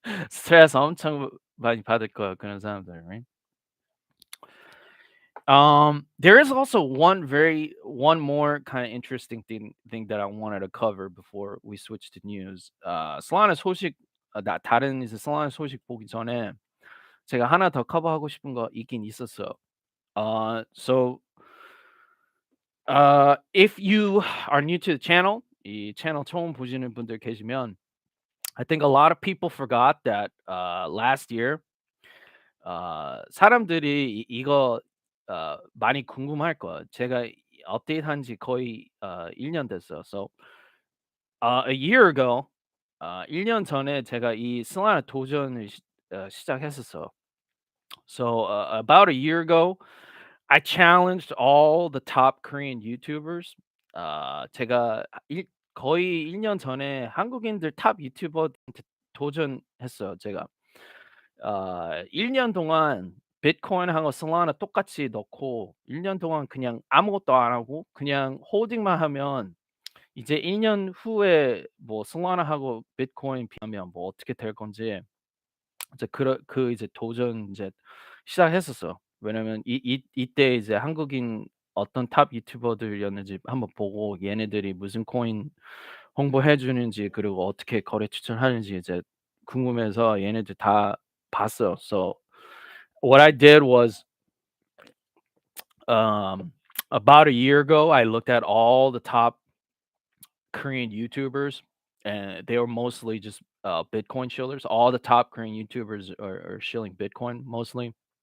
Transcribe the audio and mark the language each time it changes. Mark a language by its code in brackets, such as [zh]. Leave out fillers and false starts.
[ko] 스트레스 엄청 많이 받을 거야, 그런 사람들, right? [en] There is also one more kind of interesting thing that I wanted to cover before we switch to news. [ko] Solana 소식 다른 이제 Solana 소식 보기 전에 제가 하나 더 커버하고 싶은 거 있긴 있었어요. [en] So if you are new to the channel, [ko] 이 채널 처음 보시는 분들 계시면 [en] I think a lot of people forgot that last year [ko] 사람들이 이거 많이 궁금할 거예요. 제가 업데이트한 지 거의 1년 됐어요. [en] So a year ago [ko] 1년 전에 제가 이 슬라나 도전을 시작했었어요. [en] So about a year ago I challenged all the top Korean YouTubers. [ko] 제가 거의 1년 전에 한국인들 탑 유튜버한테 도전했어요, 제가. 1년 동안 비트코인하고 솔라나 똑같이 넣고 1년 동안 그냥 아무것도 안 하고 그냥 홀딩만 하면 이제 1년 후에 뭐 솔라나하고 비트코인 비하면 뭐 어떻게 될 건지 이제 이제 도전 이제 시작했었어요. 왜냐면 이때 이제 한국인 어떤 탑 유튜버들이었는지 한번 보고 얘네들이 무슨 코인 홍보해 주는지 그리고 어떻게 거래 추천하는지 이제 궁금해서 얘네들 다 봤어요. [en] So what I did was um about a year ago I looked at all the top Korean YouTubers and they were mostly just Bitcoin shillers. All the top Korean YouTubers are shilling Bitcoin mostly.